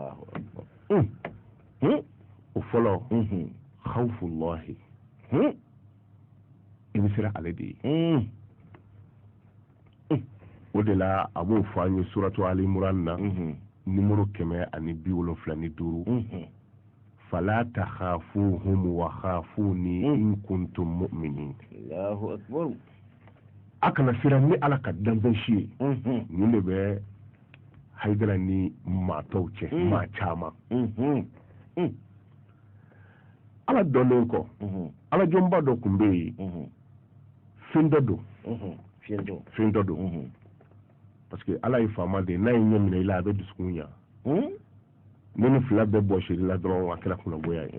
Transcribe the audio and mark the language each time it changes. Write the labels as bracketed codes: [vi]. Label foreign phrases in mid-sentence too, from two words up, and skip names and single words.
[bm] o fɔlɔ khawfullahi i bɛ siran ale de ye. o de la a b'o fɔ an ye suratu Ali Imran na numéro 175 [ar] فلا تخافوهم وخافون إن كنتم مؤمنين. الله أكبر. [bm] a kana siran ni ala ka danfɛn si ye nin de bɛ Haidara ni maa tɔw cɛ maa caman. ala dɔnnen kɔ ala jɔnba dɔ tun bɛ yen fɛn dɔ don fɛn dɔ don [fr] parce que [bm] ala ye faama de n'a ye ɲɛ minɛ i la a bɛ dusukun ɲa ne ni fila bɛɛ bɔsiri la dɔrɔn a kɛra kunnangoya ye.